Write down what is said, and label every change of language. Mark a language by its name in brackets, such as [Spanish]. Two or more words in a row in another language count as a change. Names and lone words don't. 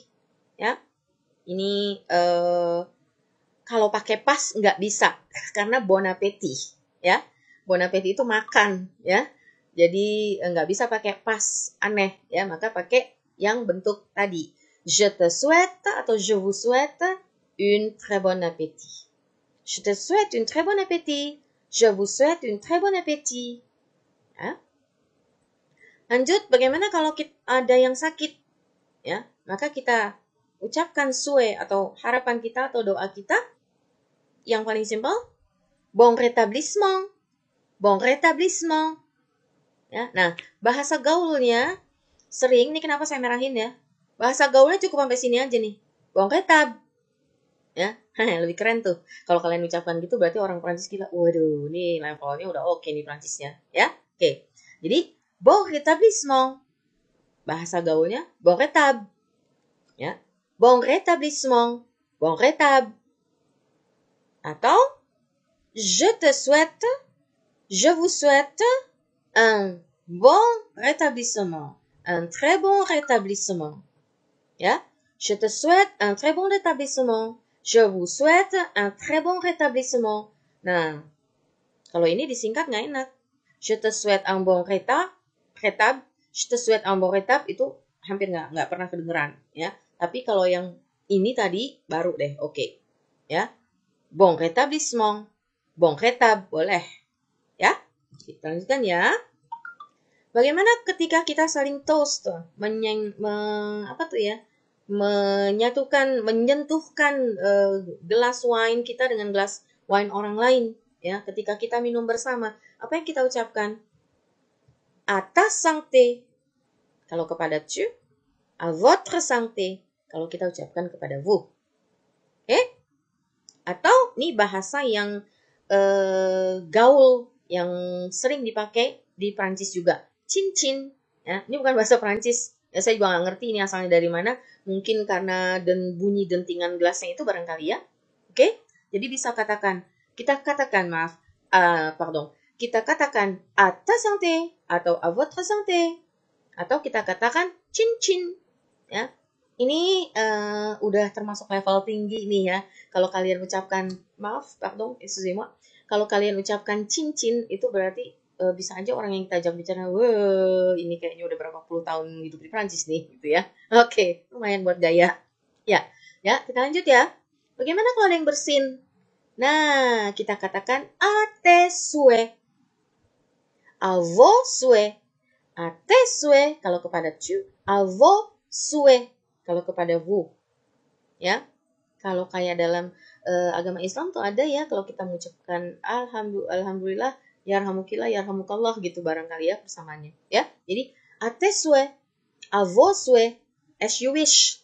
[Indonesian] Ya, ini kalau pakai pas nggak bisa karena [French] bon appétit. [Indonesian] Ya, [French] bon appétit [Indonesian] itu makan. Ya, jadi nggak bisa pakai pas, aneh. Ya, maka pakai yang bentuk tadi. [French] Je te souhaite atau je vous souhaite une très bonne appétit. Je te souhaite une très bonne appétit. Je vous souhaite une très bonne appétit. [Indonesian] Ya. Lanjut, bagaimana kalau ada yang sakit? Ya, maka kita ucapkan souhait atau harapan kita atau doa kita yang paling simpel, [French] bon rétablissement. Bon rétablissement. [Indonesian] Ya, nah, bahasa gaulnya sering, nih kenapa saya merahin ya. Bahasa gaulnya cukup sampai sini aja nih. [French] Bon rétab. [Indonesian] Ya, lebih keren tuh. Kalau kalian ucapkan gitu berarti orang Prancis gila. Waduh, nih levelnya udah oke nih Prancisnya, ya. Oke. Jadi, [French] bon rétablissement. [Indonesian] Bahasa gaulnya [French] bon rétab. [Indonesian] Ya. [French] Bon rétablissement. Bon rétab. Atau je te souhaite, je vous souhaite un bon rétablissement. Un très bon rétablissement. [Indonesian] Ya. [French] Je te souhaite un très bon rétablissement. Je vous souhaite un très bon rétablissement. [Indonesian] Nah, kalau ini disingkat nggak enak. [French] Je te souhaite un bon rétab. Je te souhaite un bon rétab [Indonesian] itu hampir nggak pernah kedengeran, ya. Tapi kalau yang ini tadi baru deh, oke. Ya, [French] bon rétablissement, bon rétab, boleh, ya. [Indonesian] Kita lanjutkan ya. Bagaimana ketika kita saling toast, menyentuhkan gelas wine kita dengan gelas wine orang lain, ya. Ketika kita minum bersama, apa yang kita ucapkan? [French] À ta santé, [Indonesian] kalau kepada tu. [French] À votre santé, [Indonesian] kalau kita ucapkan kepada vous. Oke? Atau nih bahasa yang gaul, yang sering dipakai di Prancis juga. Cincin. Ya, ini bukan bahasa Prancis. Ya, saya juga nggak ngerti ini asalnya dari mana. Mungkin karena bunyi dentingan gelasnya itu barangkali ya. Oke? Jadi bisa kita katakan [French] à ta santé [Indonesian] atau [French] à votre santé. [Indonesian] Atau kita katakan cincin. Ya. Ini udah termasuk level tinggi nih ya. Kalau kalian ucapkan, [French] excusez-moi. [Indonesian] Kalau kalian ucapkan cincin, itu berarti bisa aja orang yang kita ajak bicara, wah ini kayaknya udah berapa puluh tahun hidup di Prancis nih, gitu ya. Oke, lumayan buat gaya. Ya, kita lanjut ya. Bagaimana kalau ada yang bersin? Nah, kita katakan [French] à tes souhaits, à vos souhaits, à tes souhaits [Indonesian] kalau kepada [French] tu, à vos souhaits [Indonesian] kalau kepada [French] vous. [Indonesian] Ya. Kalau kayak dalam agama Islam tuh ada ya, kalau kita mengucapkan [Arabic] الحمد لله، يرحمكِ الله، يرحمكَ الله [Indonesian] gitu barangkali ya persamaannya. Ya. Jadi [French] à tes souhaits, à vos souhaits, [English] as you wish.